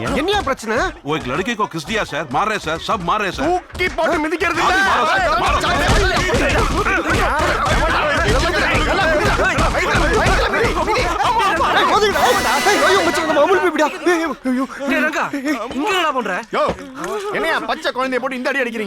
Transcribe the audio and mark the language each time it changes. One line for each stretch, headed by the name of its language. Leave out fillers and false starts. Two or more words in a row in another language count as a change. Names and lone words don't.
Tamil: என்னையா பிரச்சனை?
Hindi: वो एक लड़के को किस दिया सर, मार रहे सर, सब मार रहे सर।
Tamil: தூக்கி போட்டு மிதிக்கிறது இல்ல. என்னையா பச்சை குழந்தைய போட்டு இந்த அடி அடிக்கிறீங்க?